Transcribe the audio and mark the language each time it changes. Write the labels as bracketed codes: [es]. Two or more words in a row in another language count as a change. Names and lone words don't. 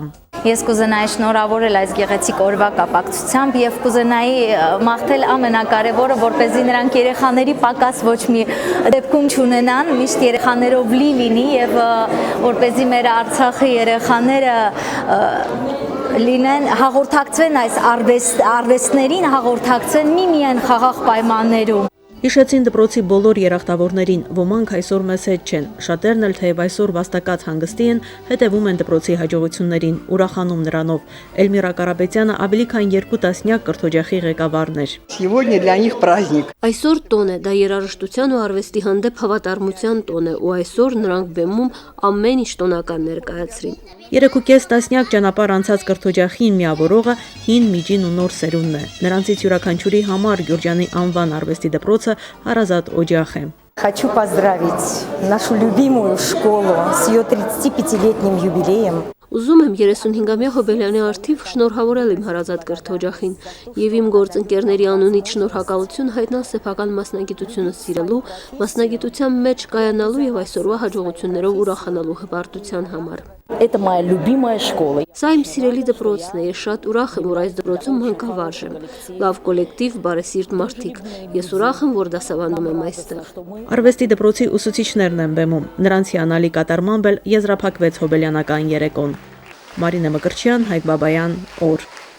[hy] Ես կուզենայի շնորհավորել այս գեղեցիկ օրվա կապակցությամբ եւ կուզենայի մաղթել ամենակարևորը, որպեսզի նրանք երեխաների պակաս ոչ մի դեպքում չունենան, միշտ երեխաներով լի լինի եւ որպեսզի մեր Արցախի երեխաները լինեն, հաղորդակցվեն այս արվեստներին, հաղորդակցվեն միմիայն խաղաղ պայմաններում։ Հիշեցին դպրոցի բոլոր երախտավորներին, ոմանք այսօր մեզ հետ չեն, շատերն էլ թեև այսօր վաստակած հանգստի են, հետևում են դպրոցի հաջողություններին, ուրախանում նրանով։ Էլմիրա Կարապետյանը ավելի քան 2 տասնյակ կրթօջախի ղեկավարն էր։ [ru] Сегодня для них праздник։ [hy] Այսօր տոն է, դա երաժշտության ու արվեստի հանդեպ հավատարմության տոն է, ու այսօր նրանք բեմում ամեն ինչ տոնական ներկայացրին։ 3.5 տասնյակ ճանապարհ անցած կրթօջախին միավորողը հին, միջին ու նոր սերունդն է։ Նրանցից յուրաքանչյուրի համար Գյուրջյանի անվան արվեստի դպրոցը հարազատ օջախ է։ [ru] Хочу поздравить нашу любимую школу с ее 35-летним юбилеем։ [hy] Ուզում եմ 35-ամյա Հոբելյանի արդիվ շնորհավորել իմ հարազատ կրթօջախին եւ իմ գործընկերների անունից շնորհակալություն հայտնել սեփական մասնագիտությունը սիրելու, մասնագիտության մեջ կայանալու եւ այսօրվա հաջողություններով ուրախանալու հպարտության համար։ [ru] Это моя любимая школа։ [hy] Սա իմ սիրելի դպրոցն է, ես շատ ուրախ եմ, որ այս դպրոցում մանկավարժ եմ։ Լավ կոլեկտիվ, բարեսիրտ մարդիկ։ Ես ուրախ եմ, որ դասավանդում եմ այստեղ։ Արվեստի դպրոցի ուսուցիչներն են բեմում։ Նրանց հիանալի կատարմամբ էլ եզրափակվեց հոբելյանական երեկոն։ Մարինե Մկրտչյան, Հայկ Բաբայան, օր։